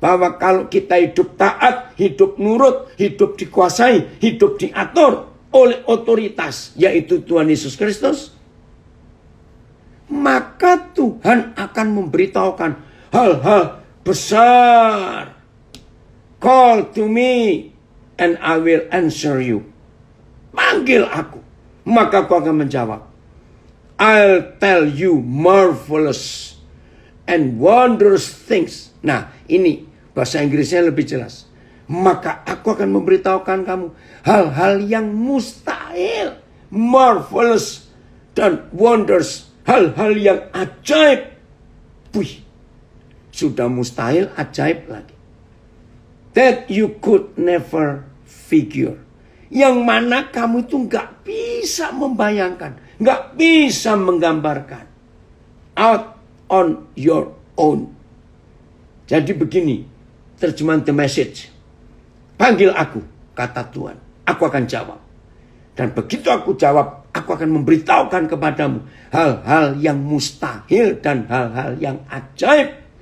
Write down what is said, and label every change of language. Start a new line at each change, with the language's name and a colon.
Indonesian: Bahwa kalau kita hidup taat, hidup nurut, hidup dikuasai, hidup diatur oleh otoritas, yaitu Tuhan Yesus Kristus, maka Tuhan akan memberitahukan hal-hal besar.
English: Call to me and I will answer you.
Indonesian: Panggil aku, maka aku akan menjawab.
English: I'll tell you marvelous and wondrous things.
Indonesian: Nah, ini bahasa Inggrisnya lebih jelas. Maka aku akan memberitahukan kamu hal-hal yang mustahil, marvelous dan wonders, hal-hal yang ajaib. Wih, sudah mustahil, ajaib lagi.
English: That you could never figure.
Indonesian: Yang mana kamu itu gak bisa membayangkan, gak bisa menggambarkan.
English: Out on your own.
Indonesian: Jadi begini, terjemahan The Message. Panggil aku, kata Tuhan. Aku akan jawab. Dan begitu aku jawab, aku akan memberitahukan kepadamu hal-hal yang mustahil dan hal-hal yang ajaib.